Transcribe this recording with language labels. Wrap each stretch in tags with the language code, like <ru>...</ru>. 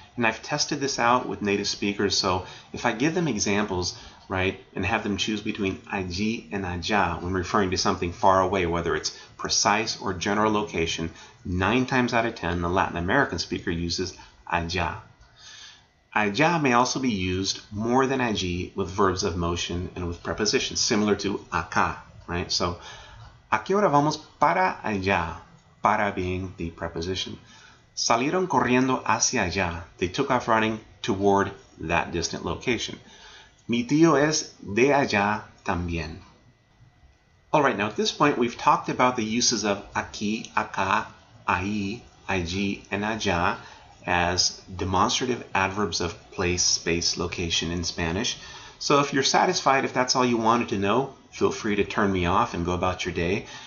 <en>And I've tested this out with native speakers. So if I give them examples, right, and have them choose between allí and allá when referring to something far away, whether it's precise or general location, 9 times out of 10, the Latin American speaker uses allá. Allá may also be used more than allí with verbs of motion and with prepositions, similar to acá, right?</en> <es>So, ¿a qué hora vamos para allá?</es> <en>Para being the preposition.</en> <es>Salieron corriendo hacia allá.</es> <en>They took off running toward that distant location.</en> <es>Mi tío es de allá también.</es> <en>All right, now at this point, we've talked about the uses of aquí, acá, allí, allí, and allá as demonstrative adverbs of place, space, location in Spanish. So if you're satisfied, if that's all you wanted to know, feel free to turn me off and go about your day.</en>